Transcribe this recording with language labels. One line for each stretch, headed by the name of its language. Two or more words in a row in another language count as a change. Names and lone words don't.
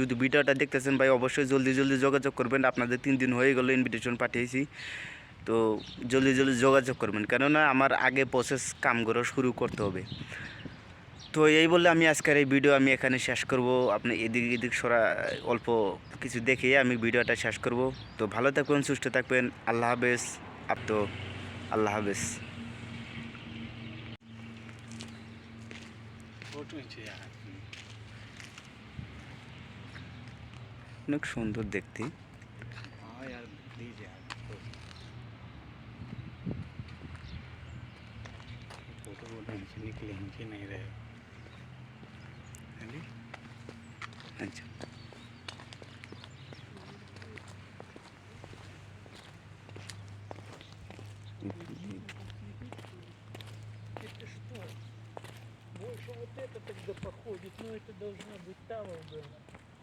Bangla: যদি ভিডিওটা দেখতেছেন ভাই, অবশ্যই জলদি জলদি যোগাযোগ করবেন। আপনাদের 3 দিন হয়ে গেলো ইনভিটেশন পাঠিয়েছি, তো জলদি জলদি যোগাযোগ করবেন, কেননা আমার আগে প্রসেস কামগুলো শুরু করতে হবে। তো এই বলে আমি আজকের এই ভিডিও আমি এখানে শেষ করব। আপনি এদিক এদিক সরা অল্প কিছু দেখে আমি ভিডিওটা শেষ করব। তো ভালো থাকবেন, সুস্থ থাকবেন, আল্লাহ হাফেজ। তো আল্লাহ হাফেজ।
Hindi: फोटो खींचे यार।
Bangla: অনেক সুন্দর দেখতে।
Hindi: हाँ यार प्लीज यार, फोटो वोटो निकले खींचे नहीं रहे।
Bangla: আচ্ছা,
Russian: Это что? Больше вот это тогда походит, но это должно быть там было.